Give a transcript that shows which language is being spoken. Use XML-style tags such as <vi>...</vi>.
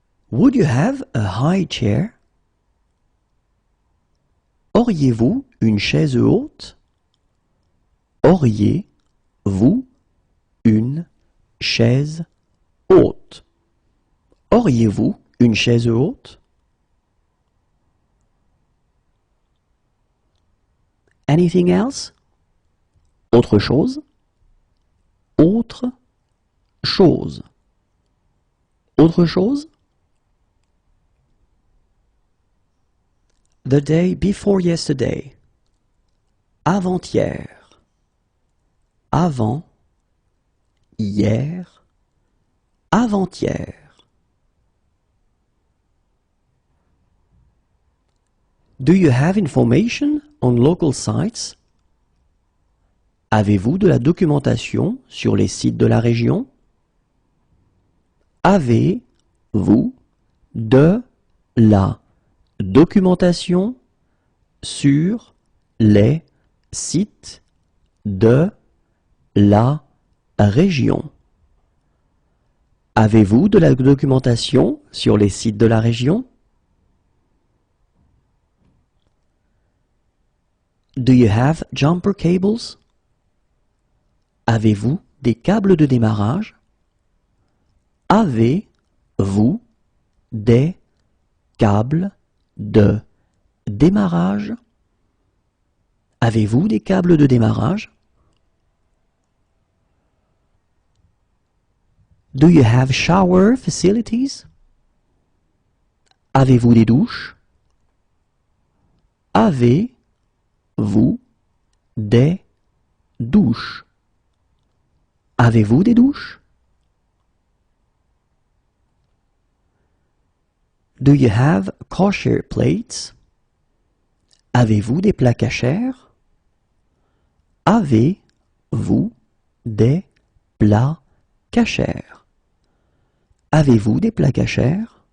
<en>Would you have a high chair?</en> <fr>Auriez-vous une chaise haute? Auriez-vous une chaise haute? Auriez-vous une chaise haute?</fr> <en>Anything else?</en> <fr>Autre chose? Autre chose. Autre chose?</fr> <en>The day before yesterday.</en> <fr>Avant-hier. Avant. Hier. Avant-hier.</fr> <en>Do you have information on local sites?</en> <fr>Avez-vous de la documentation sur les sites de la région? Avez-vous de la documentation sur les sites de la région? Avez-vous de la documentation sur les sites de la région?</fr> <en>Do you have jumper cables?</en> <fr>Avez-vous des câbles de démarrage? Avez-vous des câbles de démarrage? Avez-vous des câbles de démarrage?</fr> <en>Do you have shower facilities?</en> <fr>Avez-vous des douches? Avez-vous des douches? Avez-vous des douches?</fr> <en>Do you have kosher plates?</en> <fr>Avez-vous des plats cachers? Avez-vous des plats cachers? Avez-vous des plats cachers?</fr>